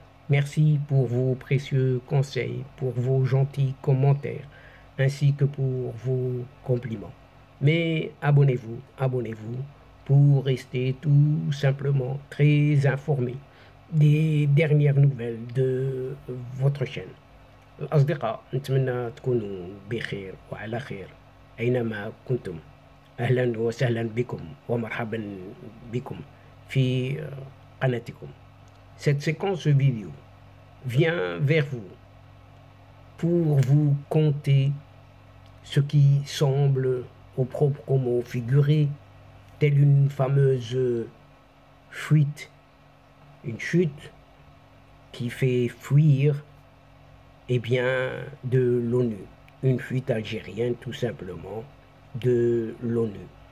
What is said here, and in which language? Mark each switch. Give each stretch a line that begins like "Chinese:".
French: Merci pour vos précieux conseils, pour vos gentils commentaires, ainsi que pour vos compliments. Mais abonnez-vous pour rester tout simplement très informé des dernières nouvelles de votre chaîne.
Arabic: الأصدقاء نتمنى تكونوا بخير وعلى خير أينما كنتم. أهلا وسهلا بكم ومرحبا بكم في قناتكم.
French: Cette séquence vidéo vient vers vous pour vous conter ce qui semble au propre mot figuré, telle une fameuse fuite, une chute qui fait fuir de l'ONU, une fuite algérienne tout simplement de l'ONU.